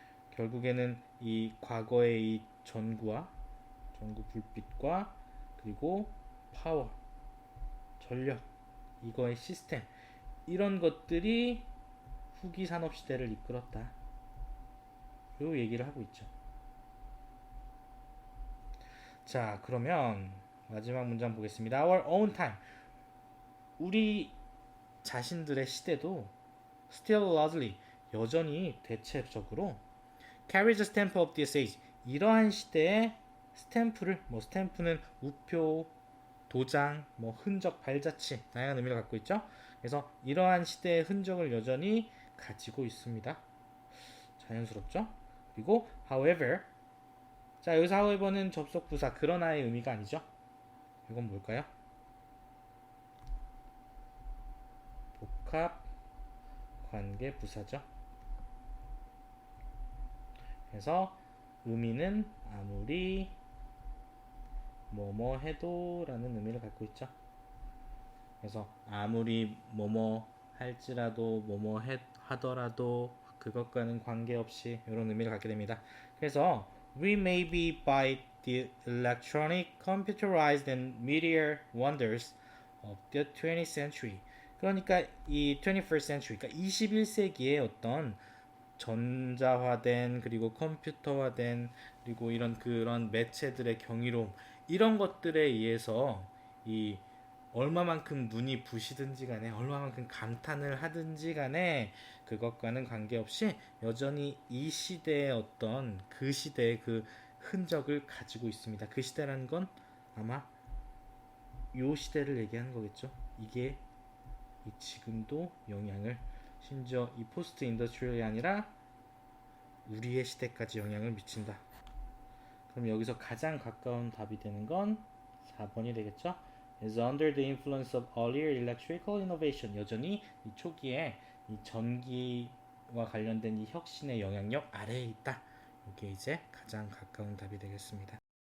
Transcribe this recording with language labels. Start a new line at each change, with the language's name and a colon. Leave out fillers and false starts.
Korean: 결국에는 이 과거의 이 전구 불빛과 그리고 파워, 전력, 이거의 시스템 이런 것들이 후기 산업 시대를 이끌었다. 요 얘기를 하고 있죠. 자, 그러면 마지막 문장 보겠습니다.
English: Our own time.
Korean: 우리 자신들의 시대도
English: still largely
Korean: 여전히 대체적으로
English: carries the stamp of this age.
Korean: 이러한 시대의 스탬프를 스탬프는 우표, 도장, 흔적, 발자취 다양한 의미를 갖고 있죠. 그래서 이러한 시대의 흔적을 여전히 가지고 있습니다. 자연스럽죠? 그리고 however 자 여기서 however는 접속 부사 그러나의 의미가 아니죠. 이건 뭘까요? 복합 관계 부사죠. 그래서 의미는 아무리 뭐뭐 해도 라는 의미를 갖고 있죠. 그래서 아무리 뭐뭐 할지라도 뭐뭐 하더라도 그것과는 관계없이 이런 의미를 갖게 됩니다.
English: 그래서 we may be by the electronic, computerized and meteor wonders of the 20th century.
Korean: 그러니까 이 21st century, 그러니까 21세기의 어떤 전자화된 그리고 컴퓨터화된 그리고 이런 그런 매체들의 경이로움 이런 것들에 의해서 이 얼마만큼 눈이 부시든지 간에 얼마만큼 감탄을 하든지 간에 그것과는 관계없이 여전히 이 시대의 어떤 그 시대의 그 흔적을 가지고 있습니다. 그 시대라는 건 아마 요 시대를 얘기하는 거겠죠. 이게 지금도 영향을 심지어 이 포스트 인더스트리얼이 아니라 우리의 시대까지 영향을 미친다. 그럼 여기서 가장 가까운 답이 되는 건 4번이 되겠죠.
English: is under the influence of earlier electrical innovation.
Korean: 여전히 이 초기에 이 전기와 관련된 이 혁신의 영향력 아래에 있다. 이게 이제 가장 가까운 답이 되겠습니다.